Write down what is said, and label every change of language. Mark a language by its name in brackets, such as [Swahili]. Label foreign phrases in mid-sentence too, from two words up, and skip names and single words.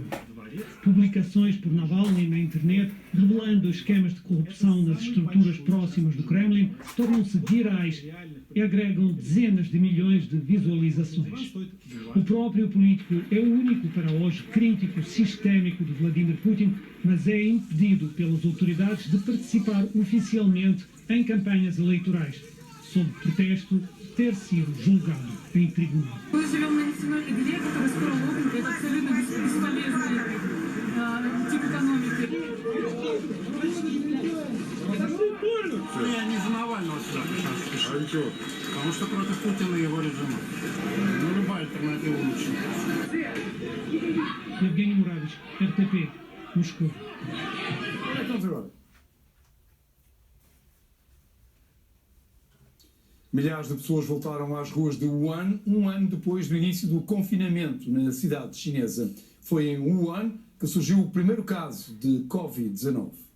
[Portuguese] Publicações por Navalny na internet revelando esquemas de corrupção nas estruturas próximas do Kremlin tornam-se virais e agregam dezenas de milhões de visualizações. O próprio político é o único para hoje crítico sistémico de Vladimir Putin, mas é impedido pelas autoridades de participar oficialmente em campanhas eleitorais, sob pretexto de ter sido julgado em tribunal. [Russian] Я не за Навального сюда пришел. А ничего? Потому что против Путина его режима. Ну, любая альтернатива лучше. Евгений Муравич, РТП, [Portuguese] Moscou. Milhares de pessoas voltaram às ruas de Wuhan um ano depois do início do confinamento na cidade chinesa. Foi em Wuhan que surgiu o primeiro caso de Covid-19.